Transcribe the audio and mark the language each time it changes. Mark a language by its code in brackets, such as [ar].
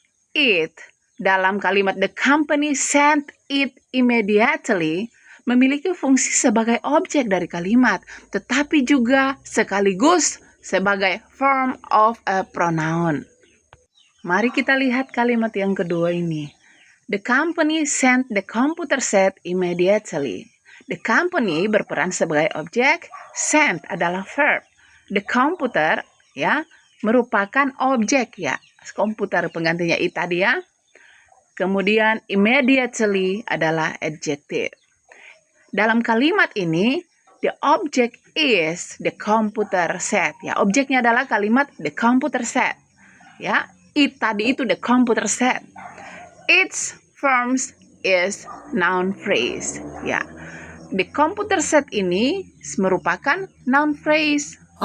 [id] It, dalam kalimat [en] the company sent it immediately, [id] memiliki fungsi sebagai objek dari kalimat, tetapi juga sekaligus sebagai [en] form of a pronoun. [id] Mari kita lihat kalimat yang kedua ini. [en] The company sent the computer set immediately. The company [id] berperan sebagai objek, sent adalah verb. [en] The computer [id] ya merupakan objek ya, komputer penggantinya it tadi ya. Kemudian immediately adalah adjective. [en] Dalam kalimat ini, the object is the computer set. [id] Ya, objeknya adalah kalimat [en] the computer set. [id] Ya, [en] it [id] tadi itu [en] the computer set. Its forms is noun phrase. [id] Ya, [en] the computer set [id] ini merupakan noun phrase.